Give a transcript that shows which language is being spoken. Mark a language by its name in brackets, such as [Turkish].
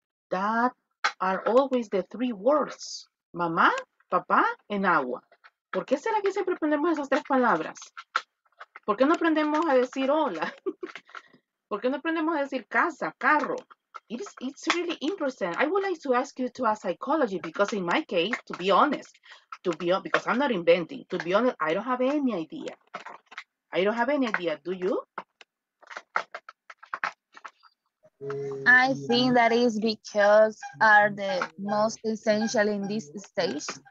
[English] That are always the three words. Mamá, papá, and agua. [Spanish] ¿Por qué será que siempre aprendemos esas tres palabras? ¿Por qué no aprendemos a decir hola? ¿Por qué no aprendemos a decir casa, carro? [English] It's really interesting. I would like to ask you to ask psychology because in my case, to be honest, because I'm not inventing, to be honest, I don't have any idea. I don't have any idea. Do you? I think that is because are the most essential in this stage.